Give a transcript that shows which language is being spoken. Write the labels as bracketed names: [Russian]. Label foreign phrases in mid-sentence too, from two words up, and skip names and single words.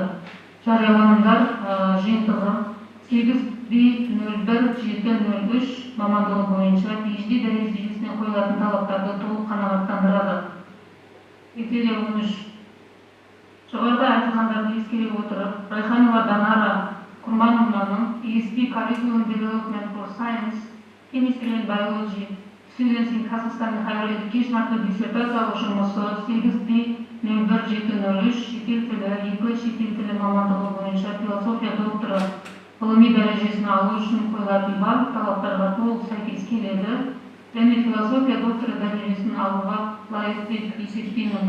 [Kazakh] Жарияланымдар жиынтығы 8.01.7.03 мамандығы бойынша PhD дәрежесіне қойылатын талаптарды толық қанағаттандырады. Критерия 13. Жоғарыда айтылғандарды ескере отырып, RAIKHANOVA DANARA KURMANOVNAның ESP Curriculum Development for Science, Chemistry and Biology Students in Kazakhstani Higher Education атты диссертациялық жұмысы 8.01.7.03 шетел тілі, 2 шетел тілі мамандығы бойынша философия докторы ғылыми дәрежесін алу үшін қойылатын барлық талаптарға толық сәйкес келеді және философия докторы дәрежесін алуға лайықты деп есептеймін.